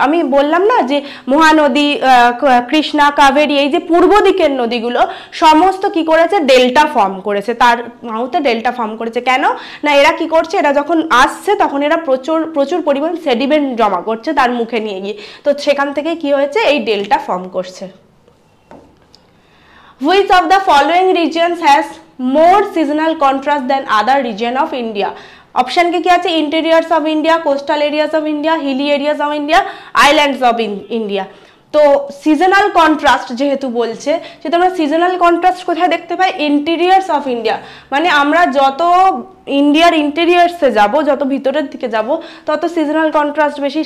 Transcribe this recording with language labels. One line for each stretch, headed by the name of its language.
Bangla: আমি বললাম না যে মহানদী, কৃষ্ণা, কাবেরী, এই যে পূর্ব দিকের নদীগুলো সমস্ত কি করেছে, ডেল্টা ফর্ম করেছে, তার মাউথে ডেল্টা ফর্ম করেছে। কেন না, এরা কি করছে, এরা যখন আসছে তখন এরা প্রচুর পরিমাণ সেডিমেন্ট জমা করছে তার মুখে নিয়ে গিয়ে, তো সেখান থেকে কি হয়েছে, এই ডেল্টা ফর্ম করছে।
English: Which of the following regions has more seasonal contrast than other region of India?
Bangla: Option কি আছে, interiors of India, coastal areas of India, Hili areas of India, islands of India. তো সিজনাল কন্ট্রাস্ট যেহেতু বলছে, সেহেতু আমরা seasonal contrast কোথায় দেখতে পাই, interiors of India. মানে আমরা যত ইন্ডিয়ার ইন্টেরিয়ার্সে যাব, যত ভিতরের দিকে যাব, তত সিজনাল কন্ট্রাস্ট বেশি।